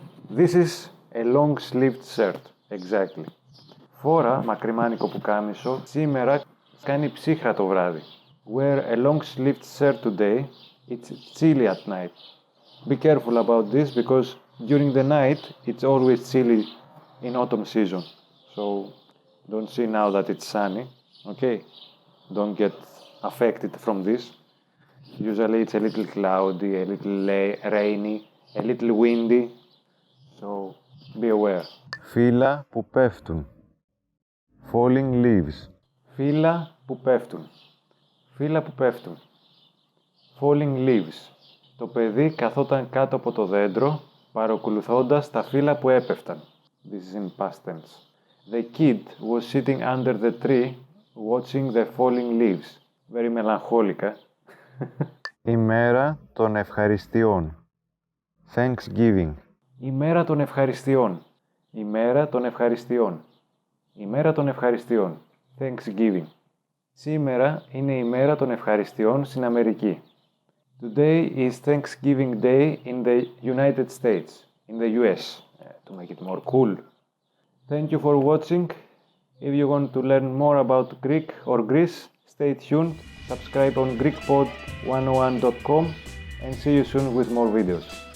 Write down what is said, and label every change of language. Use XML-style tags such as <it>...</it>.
<en>This is a long sleeved shirt. Exactly.</en> <el>Φόρα μακριμάνικο πουκάμισο. Σήμερα κάνει ψύχρα το βράδυ.</el> <en>Wear a long sleeved shirt today. It's chilly at night. Be careful about this because during the night it's always chilly in autumn season. So don't see now that it's sunny. Okay? Don't get affected from this. Usually it's a little cloudy, a little rainy, a little windy. So be aware.</en> <el>Φύλλα που πέφτουν.</el> <en>Falling leaves.</en> <el>Φύλλα που πέφτουν. Φύλλα που πέφτουν.</el> <en>Falling leaves.</en> <el>Το παιδί καθόταν κάτω από το δέντρο, παρακολουθώντας τα φύλλα που έπεφταν.</el> <en>This is in past tense. The kid was sitting under the tree, watching the falling leaves. Very melancholic,</en> <el>Ημέρα των ευχαριστειών.</el> <en>Thanksgiving.</en> <el>Ημέρα των ευχαριστειών. Ημέρα των ευχαριστειών. Ημέρα των ευχαριστειών. Thanksgiving. Σήμερα είναι η μέρα των ευχαριστειών στην Αμερική.</el> <en>Today is Thanksgiving Day in the United States, in the US, to make it more cool. Thank you for watching. If you want to learn more about Greek or Greece, stay tuned, subscribe on GreekPod101.com and see you soon with more videos.</en>